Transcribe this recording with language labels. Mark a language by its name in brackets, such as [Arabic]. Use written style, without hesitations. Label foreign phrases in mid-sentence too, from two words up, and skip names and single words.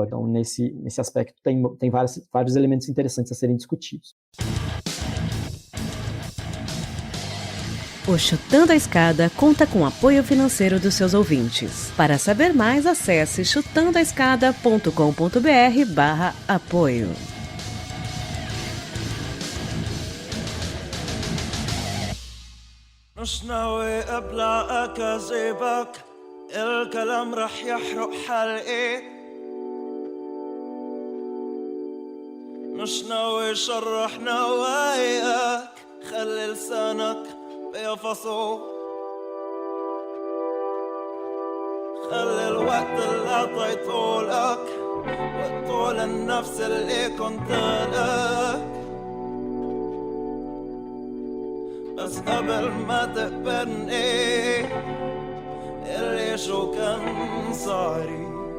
[Portuguese] Então, nesse aspecto, tem vários elementos interessantes a serem discutidos. O Chutando a Escada conta com apoio financeiro dos seus ouvintes. Para saber mais, acesse chutandoaescada.com.br/apoio. [Arabic] مش ناوي ابلع اكاذيبك الكلام رح يحرق حلقي مش ناوي شرح نواياك خلي لسانك بيفصو خلي الوقت اللي عطيته لك وقته للنفس اللي كنت لك بس قبل ما تقبلني اللي شو كان صاري.